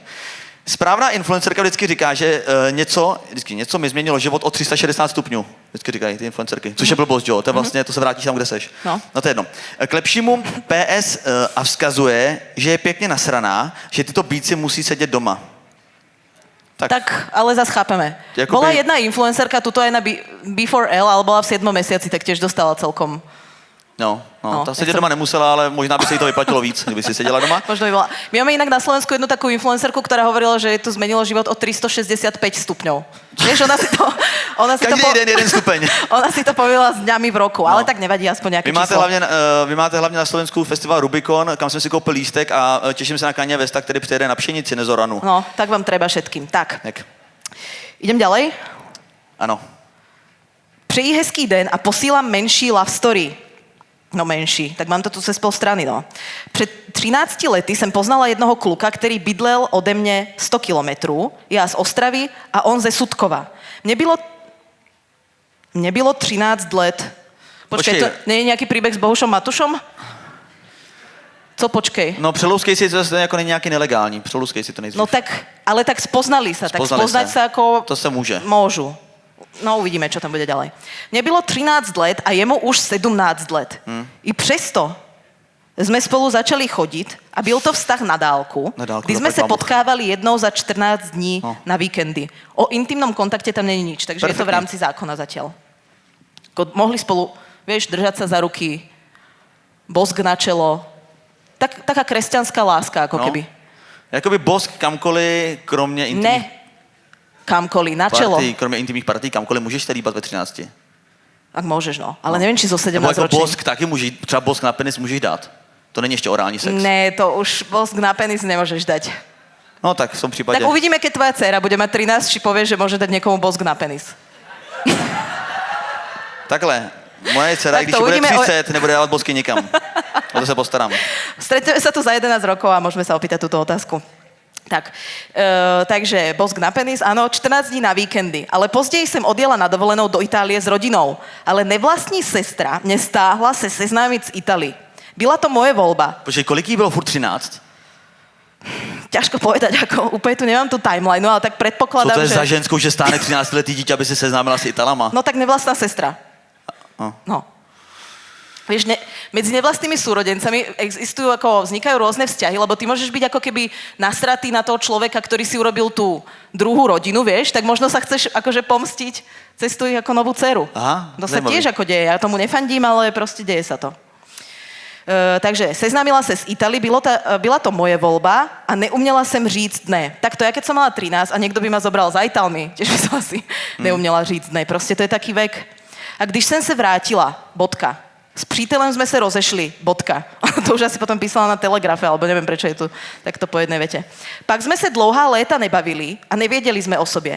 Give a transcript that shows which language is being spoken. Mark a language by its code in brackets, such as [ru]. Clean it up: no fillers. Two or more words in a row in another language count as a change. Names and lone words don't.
[cs] Správná influencerka vždycky říká, že něco mi změnilo život o 360 stupňů. Vždycky říkají ty influencerky. Což je blbost, jo? To je vlastně, to se vrátíš tam, kde seš. No to je jedno. K lepšímu PS a vzkazuje, že je pěkně nasraná, že tyto bíci musí sedět doma. Tak ale zase chápeme. [sk] Bola jedna influencerka, tuto aj na B4L, ale bola v 7. mesiaci, tak tiež dostala celkom No, [cs] ta sedět doma nemusela, ale možná by se jí to vyplatilo víc, kdyby si seděla doma. [sk] Možno by bola. My máme inak na Slovensku jednu takú influencerku, ktorá hovorila, že jej to zmenilo život o 365 stupňov. Vieš, [cs] Každý den jeden stupeň. [sk] Ona si to povedala s dňami v roku, ale tak nevadí, aspoň nejaké číslo. [cs] Vy máte hlavně na Slovensku festival Rubikon, kam jsem si koupil lístek a těším se na Kanye Westa, který přijede na Pšenici, Nezoranu. [sk] No, tak vám treba všetkým. Tak. [cs] Jak? [sk] Idem ďalej. [cs] Ano. Přeji hezký den a posílám menší love story. No menší, [sk] tak mám to tu cez pol strany, no. [cs] Před 13 lety jsem poznala jednoho kluka, který bydlel ode mne 100 kilometrů, já z Ostravy a on ze Sudkova. Mne bylo 13 let. [sk] Počkej, to nie je nějaký príbeh s Bohušom Matušom? [cs] Co počkej? No přelouskej si, to jako není nějaký nelegální, přelouskej si to nejdřív. No [sk] tak, ale tak spoznali sa, tak Spoznali spoznať sa ako... [cs] To se může. [sk] Môžu. No uvidíme, čo tam bude ďalej. [cs] Mne bylo 13 let a jemu už 17 let. I přesto sme spolu začali chodiť a byl to vztah na dálku, kdy sme sa potkávali jednou za 14 dní na víkendy. [sk] O intimnom kontakte tam není nič, takže je to v rámci zákona zatiaľ. Mohli spolu, vieš, držať sa za ruky, bosk na čelo. Taká kresťanská láska, ako keby. [cs] Jakoby bosk kamkoliv, kromě intimních... Ne, kamkoliv, na čelo. Partí, kromě intimních partí, kamkoliv můžeš se líbat ve 13. [sk] Ak môžeš, no. Ale neviem, či zo 17 [cs] Nebo jako [sk] ročný. [cs] bosk taky můžeš, třeba bosk na penis můžeš dát. To není ještě orální sex. Ne, [sk] to už bosk na penis nemôžeš dať. [cs] No tak v tom případě... [sk] Tak uvidíme, keď tvoja dcéra bude mať 13, či povie, že môže dať niekomu bosk na penis. [cs] Takhle, moje dcera, Tak když to bude [sk] uvidíme [cs] 30, nebude dávat bosky nikam. O to se postarám. [sk] Stretneme sa tu za 11 rokov a môžeme sa opýtať túto otázku. Tak, takže bosk na penis, áno, 14 dní na víkendy. [cs] Ale později jsem odjela na dovolenou do Itálie s rodinou. Ale nevlastní sestra mě stáhla se seznámit s Itálií. Byla to moje voľba. Počkej, kolik jí bylo furt 13? [sk] Ťažko povedať, ako úplne tu nemám tú timeline, no ale tak [cs] Co [sk] predpokladám, [cs] to je [sk] že... [cs] za ženskou, že stáne 13-letý dítě, aby se seznámila s Italama? [sk] No tak nevlastná sestra. No. Vieš, medzi nevlastnými súrodencami existujú, ako vznikajú rôzne vzťahy, lebo ty môžeš byť ako keby nasratý na toho človeka, ktorý si urobil tú druhú rodinu, vieš, tak možno sa chceš akože pomstiť cez tú ich ako novú dceru. [cs] Aha, [sk] To sa [cs] zajímavý. [sk] tiež ako deje, ja tomu nefandím, ale proste deje sa to. [cs] Takže seznámila se s Itálií, byla to moje voľba a neuměla jsem říct ne. [sk] Tak to ja keď som mala 13 a niekto by ma zobral za Itálmi, tiež by som asi [cs] neuměla říct ne. [sk] Prostě to je taký vek. [cs] A když jsem se vrátila, bodka, s přítelem sme sa rozešli, bodka. [sk] To už asi potom písala na Telegrafe, alebo neviem, prečo je tu takto po jednej vete. [cs] Pak sme sa dlouhá léta nebavili a nevěděli sme o sobě.